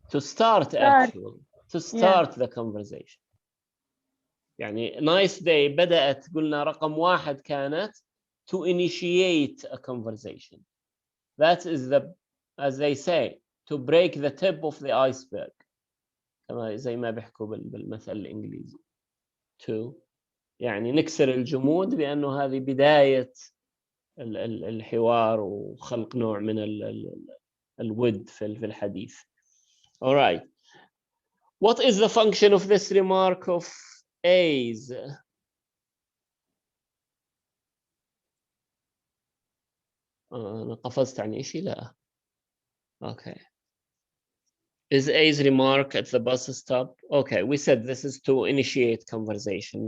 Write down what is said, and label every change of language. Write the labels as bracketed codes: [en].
[en] to start actually. To start the conversation. [ar] يعني nice day بدأت قلنا رقم 1 كانت [en] to initiate a conversation. That is the, as they say, to break the tip of the iceberg. [ar] كما زي ما بيحكوا بالمثل الإنجليزي. To يعني نكسر الجمود بأنه هذه بداية الحوار وخلق نوع من الود في الحديث. [en] All right. What is the function of this remark of A's? [ar] أنا قفزت عن إشي لا. Okay. [en] Is A's remark at the bus stop? Okay, we said this is to initiate conversation.